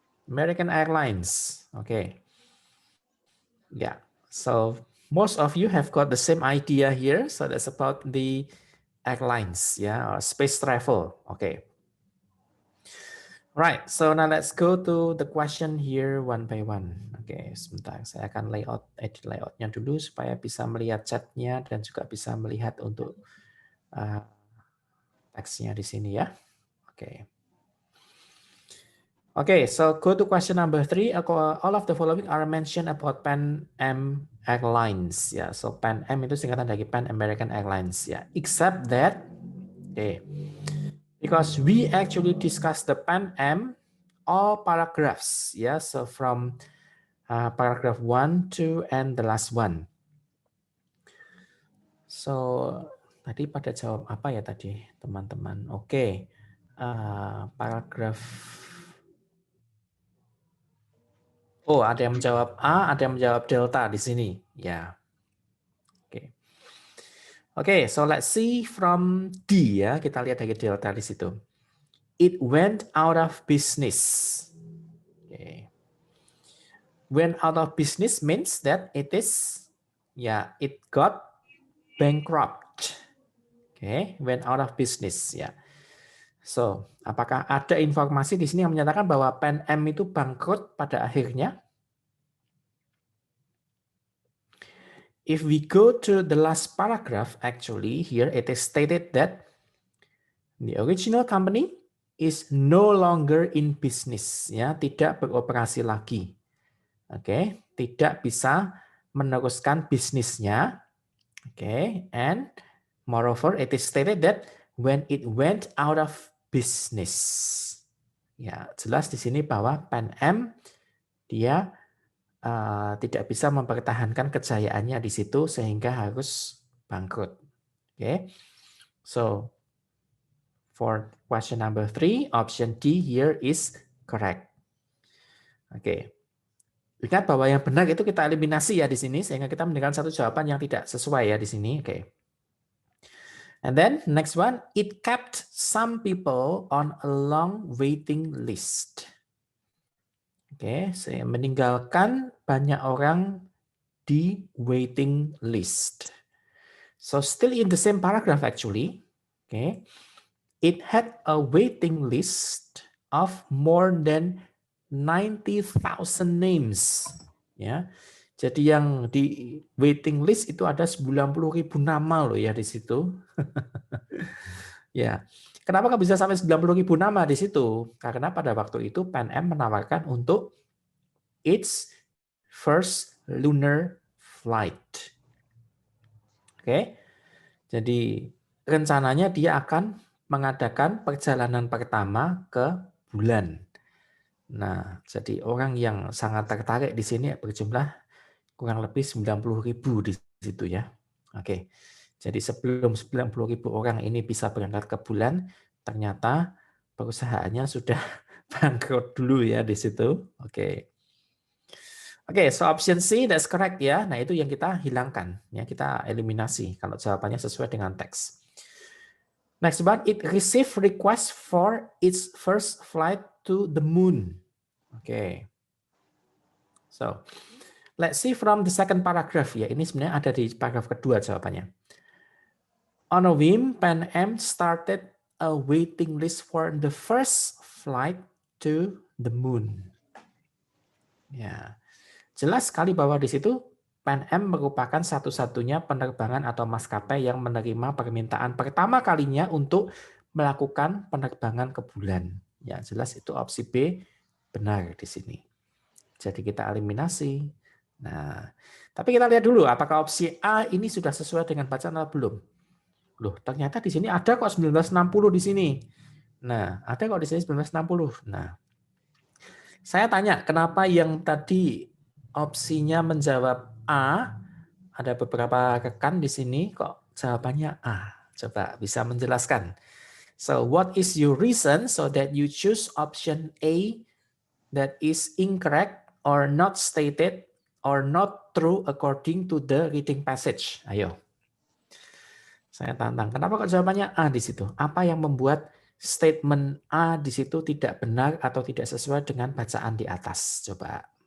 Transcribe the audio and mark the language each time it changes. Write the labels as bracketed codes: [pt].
[en] American Airlines. Okay. Yeah. So most of you have got the same idea here. So that's about the airlines, yeah, or space travel. Okay. Right. So now let's go to the question here one by one. [id] Oke, sebentar. Saya akan edit layoutnya dulu supaya bisa melihat chatnya dan juga bisa melihat untuk teksnya di sini ya. Oke. [en] Okay, so go to question number 3. All of the following are mentioned about Pan Am Airlines. Ya, so Pan Am [id] itu singkatan dari [en] Pan American Airlines. Ya, except that, okay, because we actually discussed the Pan Am all paragraphs. Ya, so from paragraph 1, 2, and the last one. [id] So tadi pada jawab apa ya tadi teman-teman? Oke, paragraf. Oh, ada yang menjawab A, ada yang menjawab delta di sini. Ya. Oke. [en] Oke, so let's see from D ya. [id] Kita lihat dari delta di situ. [en] It went out of business. Okay. Went out of business means that it is, it got bankrupt. Okay, went out of business ya. [id] So, apakah ada informasi di sini yang menyatakan bahwa Pan Am itu bangkrut pada akhirnya? [en] If we go to the last paragraph, actually here it is stated that the original company is no longer in business, ya, [id] tidak beroperasi lagi. Oke, tidak bisa meneruskan bisnisnya. [en] Oke, and moreover it is stated that when it went out of business. [id] Ya, jelas di sini bahwa Pan Am dia tidak bisa mempertahankan kejayaannya di situ sehingga harus bangkrut. [en] Okay, so for question number 3, option D here is correct. [id] Oke, ingat bahwa yang benar itu kita eliminasi ya di sini sehingga kita mendapatkan satu jawaban yang tidak sesuai ya di sini. Oke. [en] And then next one, it kept some people on a long waiting list. [id] Oke, saya meninggalkan banyak orang di waiting list. [en] So still in the same paragraph actually, okay, it had a waiting list of more than 90,000 names. [id] Ya, jadi yang di waiting list itu ada 90.000 nama loh ya di situ. Ya, kenapa nggak bisa sampai 90.000 nama di situ? Karena pada waktu itu PNM menawarkan untuk [en] its first lunar flight. [id] Oke, jadi rencananya dia akan mengadakan perjalanan pertama ke bulan. Nah, jadi orang yang sangat tertarik di sini berjumlah kurang lebih 90.000 di situ ya. Oke, jadi sebelum 90.000 orang ini bisa berangkat ke bulan, ternyata perusahaannya sudah bangkrut dulu ya di situ. Oke. Oke, [en] so option C that's correct [id] ya. Nah, itu yang kita hilangkan ya, kita eliminasi kalau jawabannya sesuai dengan teks. [en] Next one, it received request for its first flight to the moon. Oke. So, let's see from the second paragraph ya. [id] Ini sebenarnya ada di paragraf kedua jawabannya. [en] On a whim, Pan Am started a waiting list for the first flight to the moon. Ya. [id] Jelas sekali bahwa di situ Pan Am merupakan satu-satunya penerbangan atau maskapai yang menerima permintaan pertama kalinya untuk melakukan penerbangan ke bulan. Ya, jelas itu opsi B benar di sini. Jadi kita eliminasi. Nah, tapi kita lihat dulu apakah opsi A ini sudah sesuai dengan bacaan atau belum. Loh, ternyata di sini ada kok 1960 di sini. Nah, ada kok di sini 1960. Nah, saya tanya kenapa yang tadi opsinya menjawab A, ada beberapa rekan di sini kok jawabannya A. Coba bisa menjelaskan. [en] So what is your reason so that you choose option A that is incorrect or not stated or not true according to the reading passage? [id] Ayo. Saya tantang. Kenapa kok jawabannya A di situ? Apa yang membuat statement A di situ tidak benar atau tidak sesuai dengan bacaan di atas? Coba.